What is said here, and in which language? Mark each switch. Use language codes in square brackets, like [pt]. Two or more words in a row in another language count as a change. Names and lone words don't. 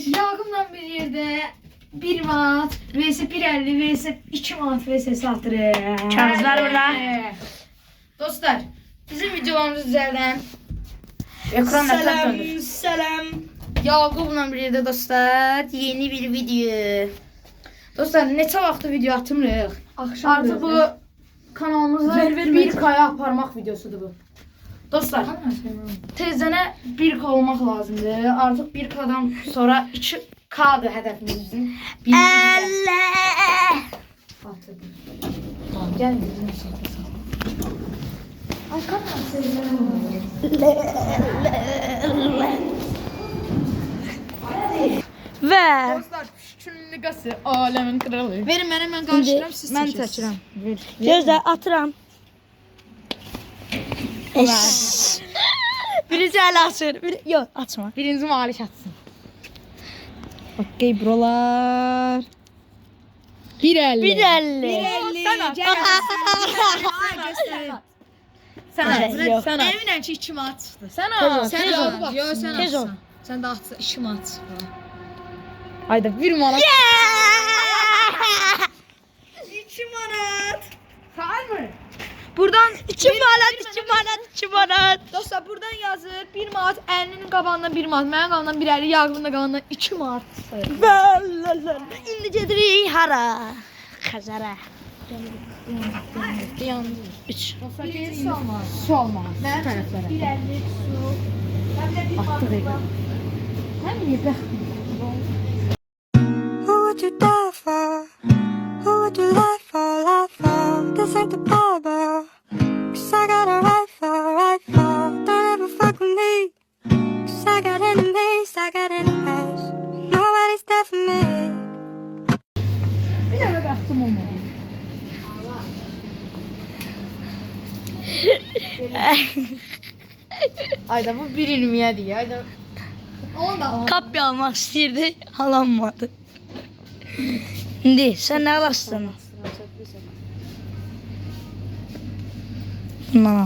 [tr] Yakından bir yerde 1 manat vs 1.50 vs 2 manat vs satırız. Kağıtlar burada. Dostlar bizim videolarımız üzerinden ekranda Selam, selam. Yaqub'la bir yerde dostlar yeni bir video. [az] Dostlar neçə vaxtı video atmırıq. Artıq bu kanalımızda bir kaya aparmaq videosudur bu. Dostlar tezdən 1K olmaq lazımdır. Artıq 1K'dan sonra 2K'dır hədəfimizin. Allah. [tr] Tamam gel bizim satın. Ay kanal seviyorum. Ve [az] Dostlar püşkünün liqası aləmin kralı. Verin mənə mən qarşılayıram siz mən çəkirəm. gözlə atıram. Birinci əl açır. [tr] Yok açma. [az] Birinci Malik atsın. Okey brolar. 1.50. 1.50. [tr] Sen at. Sen Hayır, yok. at. Sen at. [az] Eminəm ki 2 manat çıxdı. [tr] Sen [az] Tez ol, [tr] at. [az] tez ol. [tr] Sen [az] Yo, sən Tez ol. atsan. Sən də atsa 2 manat çıxdı. Hayda 1 manat. 2 manat. [tr] Sağır mı? [az] Buradan 2 manat, 2 manat, 2 manat. Dostlar buradan yazır 1 manat, əlinin qabağından 1 manat, mənim qabağından 1.50, Yaqubun da qabağından 2 manat. İndi gedirik hara? Xəzərə. Yandı. 3. Su olmaz. Mən tərəflərə. 1.50 su. Atdıq elə. Həm niyə bəxtli? [en] Who would you die for? Who would you lie for? Lie for? This ain't the Bible. 'Cause I got a rifle. Don't ever fuck with me. 'Cause I got enemies, I got enemies. Nobody's there for me. [az] Bir dənə bəxtim olmadı. Ayda bu 1.20'ydi. Ayda. Onu da al. Kapya almaq istəyirdi, alanmadı. İndi sən nə alasın? Bundan al.